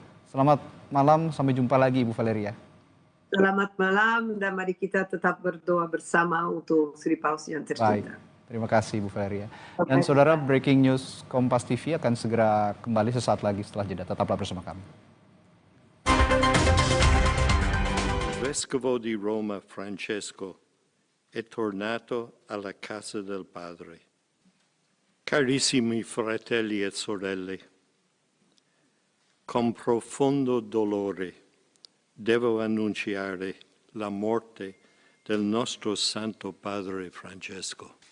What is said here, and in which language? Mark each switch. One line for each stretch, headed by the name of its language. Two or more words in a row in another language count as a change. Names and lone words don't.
Indonesian: Selamat malam, sampai jumpa lagi Ibu Valeria. Selamat malam, dan mari kita tetap berdoa bersama untuk Sri Paus yang tercinta. Terima kasih Ibu Valeria. Dan saudara, Breaking News Kompas TV akan segera kembali sesaat lagi setelah jeda. Tetaplah bersama kami.
Italian: Vescovo di Roma Francesco è tornato alla casa del Padre. Carissimi fratelli e sorelle, con profondo dolore devo annunciare la morte del nostro Santo Padre Francesco.